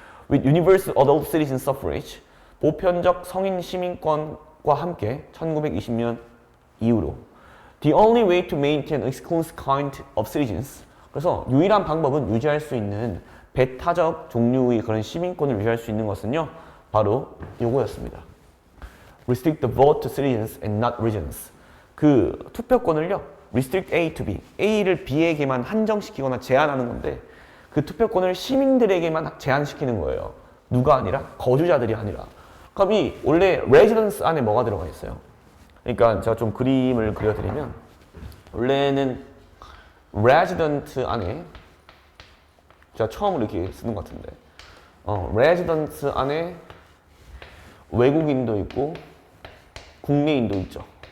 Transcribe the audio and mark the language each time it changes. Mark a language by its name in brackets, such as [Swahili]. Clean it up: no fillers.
[English] With universal adult citizen suffrage, [Korean] 보편적 성인 시민권과 함께 1920년 이후로 [English] The only way to maintain exclusive kind of citizens, [Korean] 그래서 유일한 방법은 유지할 수 있는 배타적 종류의 그런 시민권을 유지할 수 있는 것은요, 바로 요거였습니다. [English] Restrict the vote to citizens and not regions. [Korean] 그 투표권을요, [English] restrict A to B, [Korean] A를 B에게만 한정시키거나 제한하는 건데 그 투표권을 시민들에게만 제한시키는 거예요. 누가 아니라? 거주자들이 아니라. 그럼 이 원래 residence 안에 뭐가 들어가 있어요? 그러니까 제가 좀 그림을 그려드리면 원래는 resident 안에 제가 처음으로 이렇게 쓰는 것 같은데 resident 안에 외국인도 있고 국내인도 있죠.